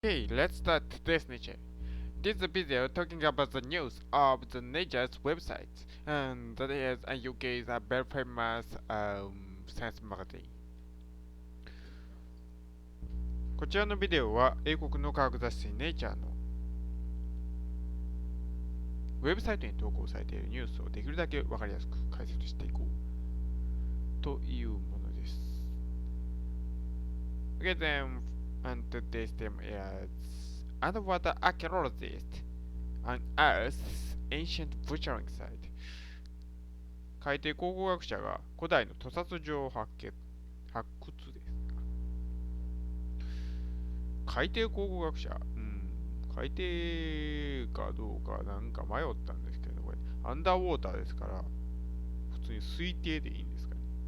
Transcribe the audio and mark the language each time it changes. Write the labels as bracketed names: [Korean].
[English] Okay, let's start today's nature. This video talking about the news of the nature's website, and that is UK's a very famous science magazine. [Japanese] こちらのビデオは英国の科学雑誌ネイチャーのウェブサイトに投稿されているニュースをできるだけわかりやすく解説していこうというものです。 [English] Okay, then, and today's theme is underwater archaeologist on Earth's ancient butchering site. [Japanese] 海底考古学者が古代の屠殺場を発掘です。海底考古学者、海底かどうかなんか迷ったんですけど、これアンダーウォーターですから、普通に水底でいいんですかね。